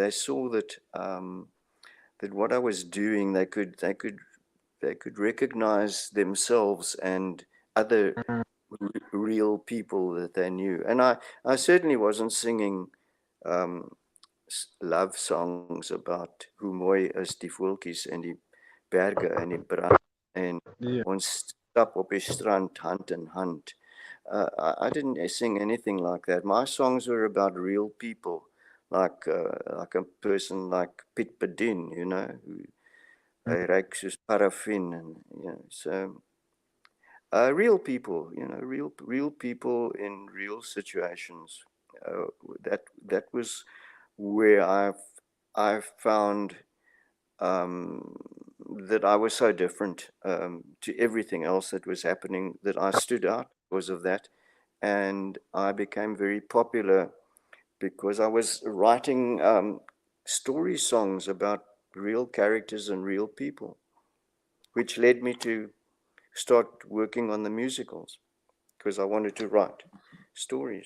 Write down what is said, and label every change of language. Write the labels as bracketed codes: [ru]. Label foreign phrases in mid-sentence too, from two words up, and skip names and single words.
[en] They saw that that what I was doing, they could recognize themselves and other real people that they knew. And I certainly wasn't singing um, love songs about [af] hoe mooi is die voeltjies en die berge en die brand en [en] Yeah. [af] ons stap op die strand hand in hand. [en] I didn't sing anything like that. My songs were about real people, like a person like Piet Bedien, you know, who [af] hy ruik soos paraffin, [en] and you know, so real people, you know, real people in real situations. That was where I found um, that I was so different to everything else that was happening, that I stood out because of that, and I became very popular because I was writing story songs about real characters and real people, which led me to start working on the musicals because I wanted to write stories.